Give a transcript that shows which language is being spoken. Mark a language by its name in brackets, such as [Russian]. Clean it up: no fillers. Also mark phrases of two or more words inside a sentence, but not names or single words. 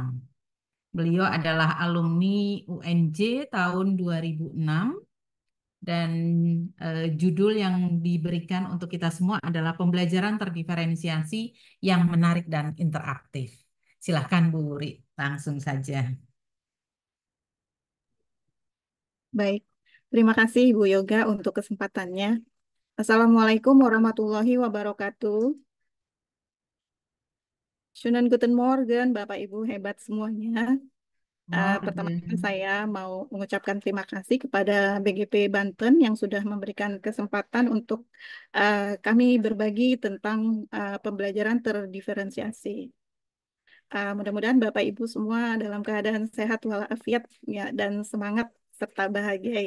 [Indonesian] Beliau adalah alumni UNJ tahun 2006 dan judul yang diberikan untuk kita semua adalah pembelajaran terdiferensiasi yang menarik dan interaktif. Silahkan Bu Wuri, langsung saja. Baik, terima kasih Bu Yoga untuk kesempatannya. [Arabic] السلام عليكم ورحمة الله وبركاته. [German] Schönen guten Morgen, [Indonesian] Bapak Ibu hebat semuanya. Pertama saya mau mengucapkan terima kasih kepada BGP Banten yang sudah memberikan kesempatan untuk kami berbagi tentang pembelajaran terdiferensiasi. Mudah-mudahan Bapak Ibu semua dalam keadaan sehat walafiat ya dan semangat serta bahagia ya.